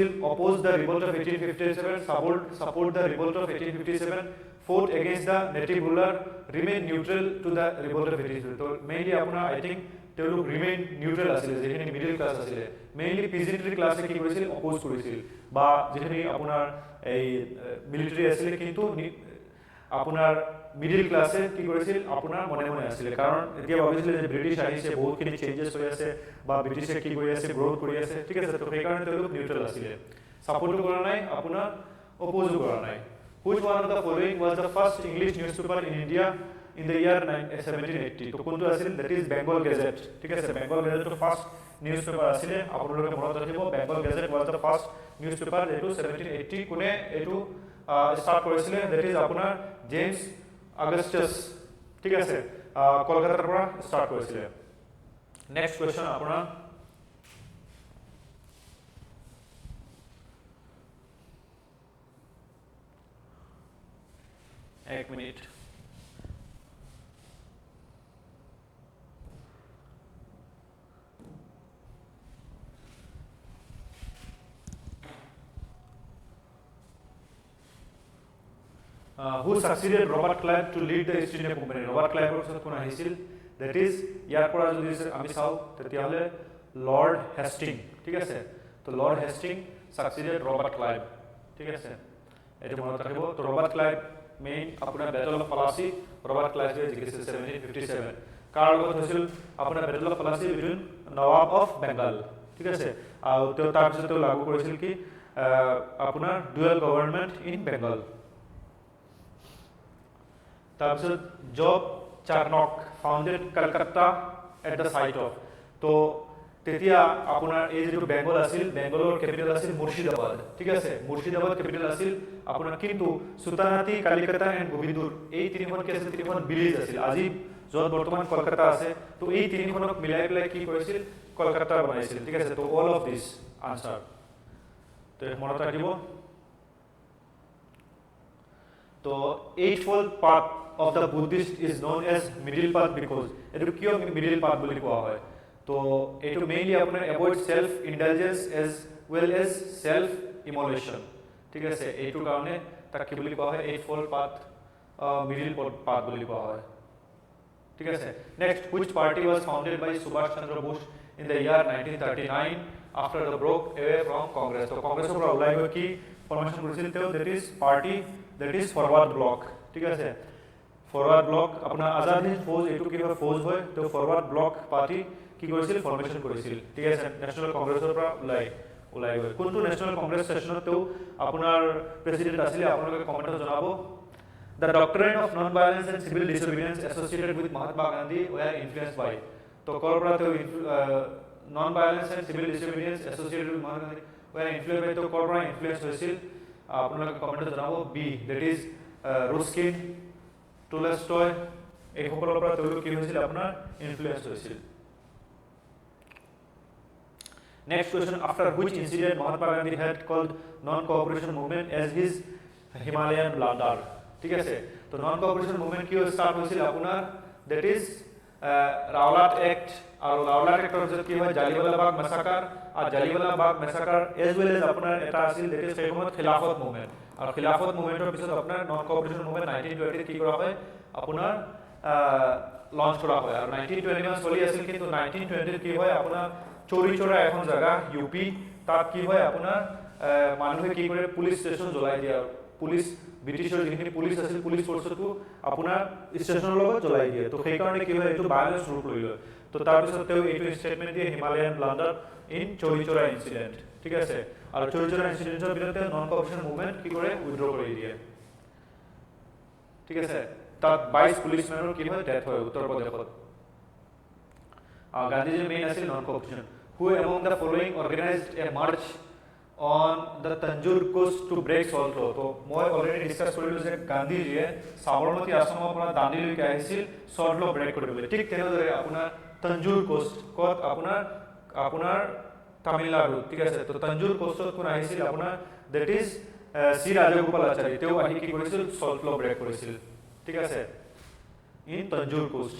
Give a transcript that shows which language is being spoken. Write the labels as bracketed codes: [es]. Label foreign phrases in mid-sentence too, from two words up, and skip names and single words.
[en] oppose the revolt of 1857, support the revolt of 1857, fought against the native ruler, remain neutral to the revolt of 1857। [as] তো মেইনলি আপোনাৰ [en] I think [as] তেওঁলোক ৰিমেইন নিউট্ৰেল আছিল, যিখিনি [en] middle class [as] আছিল, মেইনলি [en] peasantry class [as] কি কৰিছিল? অপোজ কৰিছিল, বা যিখিনি আপোনাৰ এই মিলিটাৰী আছিল, কিন্তু আপোনাৰ [en] middle class [as] কি কৰিছিল? আপোনাৰ মনে মনে আছিল, কাৰণ এতিয়া ভাবিছিল যে ব্ৰিটিছ আহিছে, বহুতখিনি চেঞ্জেছ হৈ আছে, বা ব্ৰিটিছে কি কৰি আছে? গ্ৰোথ কৰি আছে, ঠিক আছে। তো সেইকাৰণে তেওঁলোক নিউট্ৰেল আছিল, সাপোৰ্টো কৰা নাই, আপোনাৰ অপোজো কৰা নাই। [en] Which one of the following was the first English newspaper in India in the year 1780? [as] তো কোনটো আছিল? [en] that is Bengal Gazette, [as] ঠিক আছে। Bengal Gazette তো [en] first newspaper [as] আছিল, আপোনালোকে মনত ৰাখিব। [en] Bengal Gazette was the first newspaper, [as] এটো 1780 কোনে এটো স্টার্ট কৰিছিল? [en] that is [as] আপোনাৰ জেমস অগাস্টাস, ঠিক আছে, কলকাতাৰ পৰা স্টার্ট কৰিছিল। [en] next question [as] আপোনাৰ এক মিনিট। [en] Who succeeded Robert Clive to lead the East India Company? [as] Robert Clive পিছত কোন আহিছিল? [en] that is [as] ইয়াৰ পৰা যদি আমি চাওঁ তেতিয়াহলে লৰ্ড হেষ্টিং, ঠিক আছে। [en] তো লৰ্ড হেষ্টিং succeeded Robert Clive, [as] ঠিক আছে, এইটো মনত ৰাখিব। তো ৰবাৰ্ট ক্লাইভ মেইন আপোনাৰ [en] Battle of Plassey, [as] ৰবাৰ্ট ক্লাইভে জিকিছিল 1757। কাৰ লগত হৈছিল? আপোনাৰ [en] Battle of Plassey between Nawab of Bengal, [as] ঠিক আছে। আৰু তেওঁ তাৰপিছত তেওঁ লাগু কৰিছিল কি আপোনাৰ [en] dual government in Bengal. তাৰপিছত Job Charnock founded Kolkata at the site of. [as] তো তেতিয়া আপোনাৰ এই যেটো বেংগল আছিল, বেংগলৰ ক্যাপিটাল আছিল মুর্শিদাবাদ, ঠিক আছে, মুর্শিদাবাদ ক্যাপিটাল আছিল আপোনাৰ, কিন্তু সুলতানাতি, কলিকতা এন্ড গোবিন্দপুৰ এই তিনিখন কি আছিল? তিনিখন ভিলেজ আছিল, আজি য'ত বৰ্তমান কলকাতা আছে। তো এই তিনিখনক মিলাই পেলাই কি কৰিছিল? কলকাতা বনাইছিল, ঠিক আছে। [en] তো all of this answer, [as] তো মনত ৰাখিব। [en] তো eightfold path of the Buddhist is known as middle path because [as] এটো কিয় মিডল পাথ বুলি কোৱা হয়? তো এটো মেইনলি আপোনাৰ [en] avoid self indulgence as well as self immolation, [as] ঠিক আছে। এইটো কাৰণে তাক কি বুলি কোৱা হয়? [en] eightfold path, middle path [as] বুলি কোৱা হয়, ঠিক আছে। নেক্সট, [en] which party was founded by Subhash Chandra Bose in the year 1939 after the broke away from Congress? [as] তো কংগ্ৰেছৰ পৰা ওলাই গৈ কি ফৰ্মেশন কৰিছিল তেওঁ? [en] that is party, that is forward block, [as] ঠিক আছে। ফরওয়ার্ড ব্লক আপোনাৰ আজাদ হিন্দ ফৌজ, এইটো কি হয়? ফৌজ হয়। তো ফরওয়ার্ড ব্লক পার্টি কি কৰিছিল? ফৰ্মেশন কৰিছিল, ঠিক আছে, ন্যাশনাল কংগ্ৰেছৰ পৰা ওলাই গৈ। কোনটো ন্যাশনাল কংগ্ৰেছ সেশনত তেওঁ আপোনাৰ প্ৰেসিডেন্ট আছিল? আপোনালোকে কমেন্টত জনাব। [en] The doctrine of non-violence and civil disobedience associated with Mahatma Gandhi were influenced by? [as] তো কৰ পৰা তেওঁ [en] non-violence and civil disobedience associated with Mahatma Gandhi were influenced by? [as] তো কৰ পৰা ইনফ্লুয়েন্স হৈছিল? আপোনালোকে কমেন্টত জনাব। বি, [en] that is [as] Ruskin, টলস্টয়, এই সকলৰ পৰা তেওঁলোক কি হৈছিল? আপোনাৰ ইনফ্লুয়েন্স হৈছিল। [en] Next question, after which incident Mahatma Gandhi had called non-cooperation movement as his Himalayan blunder? [as] ঠিক আছে, তো [en] non-cooperation movement [as] কি স্টার্ট হৈছিল আপোনাৰ, [en] that is Rowlatt Act, [as] আৰু Rowlatt Act ৰ কি হয় জালিৱালা বাগ মেছাকাৰ, আৰু জালিৱালা বাগ মেছাকাৰ [en] as well as [as] আপোনাৰ এটা আছিল [en] that is [as] সেই সময়ত খিলাফত মুভমেন্ট, আৰু খিলাফত মুভমেন্টৰ পিছত আপোনাৰ [en] non-cooperation movement [as] 1920 কি কৰা হয় আপোনাৰ লঞ্চ কৰা হয়, আৰু 1921 চলি আছিল, কিন্তু 1920 কি হয় আপোনাৰ চৌৰি চৌৰা এখন জায়গা ইউপি, তাত কি হয় আপোনাৰ মানুহে কি কৰে [en] police station [as] জ্বলাই দিয়ে, পুলিচ ব্ৰিটিছৰ যিখিনি পুলিচ আছিল পুলিচ ফৰ্চটো আপোনাৰ ষ্টেচনৰ লগত জ্বলাই দিয়ে, তো সেইকাৰণে কি হয় এইটো ভায়োলেন্স ৰূপ লৈ লয়, তো তাৰপিছত তেওঁ এইটো ষ্টেটমেণ্ট দিয়ে [en] Himalayan blunder in Chauri Chaura incident, [as] ঠিক আছে, আৰু চৌৰি চৌৰা ইনচিডেণ্টৰ বিৰুদ্ধে [en] non cooperation movement [as] কি কৰে উইথড্ৰ কৰি দিয়ে, ঠিক আছে, তাত 22 পুলিচমেনৰ কি হয় ডেথ হয় উত্তৰ প্ৰদেশত। [en] Gandhi's main আছিল non-cooperation. Who among the following organized a march on the Tanjore coast to break salt law? [as] তো মই [en] already discuss [as] কৰিলো যে গান্ধীজীয়ে সাবৰমতী আশ্ৰমৰ পৰা দাণ্ডিলৈকে আহিছিল [en] salt law [as] ব্ৰেক কৰিবলৈ, ঠিক তেনেদৰে আপোনাৰ তঞ্জুৰ কোষ্ট কত আপোনাৰ তামিলনাডু, ঠিক আছে, তো তঞ্জুৰ কোষ্টত কোন আহিছিল আপোনাৰ [en] that is [as] শ্ৰী ৰাজগোপালাচাৰী, তেওঁ আহি কি কৰিছিল [en] salt law [as] ব্ৰেক কৰিছিল, ঠিক আছে, [en] in Tanjore coast.